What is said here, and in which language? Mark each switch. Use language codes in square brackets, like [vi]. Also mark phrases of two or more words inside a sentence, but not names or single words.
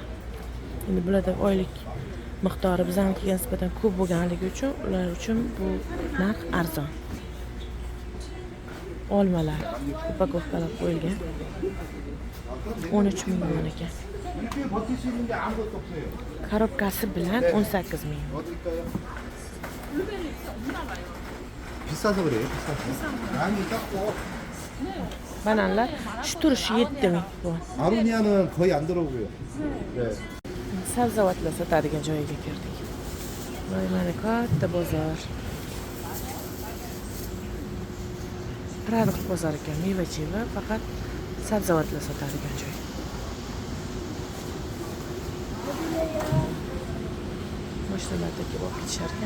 [uz] Endi bularda oylik miqdori biznikiga nisbatan ko'p bo'lganligi uchun ular uchun bu narx arzon. Olmalar upakovkalab qo'yilgan. 13 ming won ekan. Korobkasi bilan 18 ming. [ko] 비싸서 그래요. 비싸서. 양이 작고. [uz] Bananlar shu turishi 7 ming won. [ko] 아로니아는 거의 안 들어오고요. 네. [uz] Sabzavotlar sotadigan joyiga kirdik. Mana katta bozor. Produkt bozor ekan, meva-cheva, faqat sabzavotlar sotadigan joy. Mashinalarda kelib olib ketishar ekan.